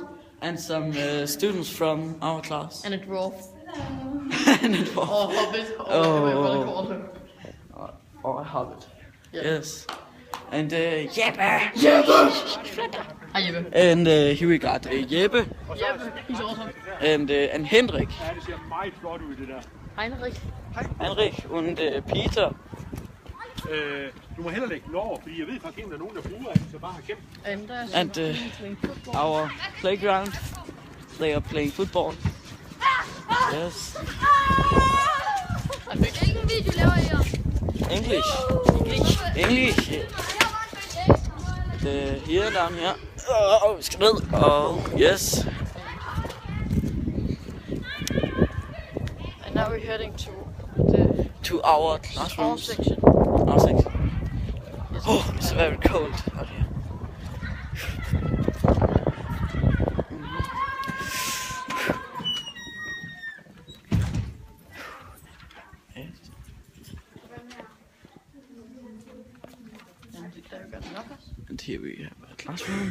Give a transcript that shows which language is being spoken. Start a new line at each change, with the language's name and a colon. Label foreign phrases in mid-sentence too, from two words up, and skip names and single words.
English: And some students from our class. And a dwarf. And a dwarf. Or hobbit. Or whatever you want to call him. Or a hobbit. Yeah. Yes. And Jeppe. Hi Jeppe. And here we got Jeppe. Jeppe, he's awesome. And Henrik.
Danish: Ja, det ser meget flot ud, det der.
English: Heinrich. Henrik and Peter.
Danish: Du må hellere lægge den over, fordi jeg ved faktisk ikke, om der er nogen, der bruger det, så bare har gemt.
English: And our playground, they are playing football. Yes.
Danish: Hvilken video laver I her?
English: English. Here, down here.
Danish: Vi skal ned.
English: Yes. And now we're heading to our classrooms. Our section. Our section. Oh, it's very cold out here. And here we have a classroom.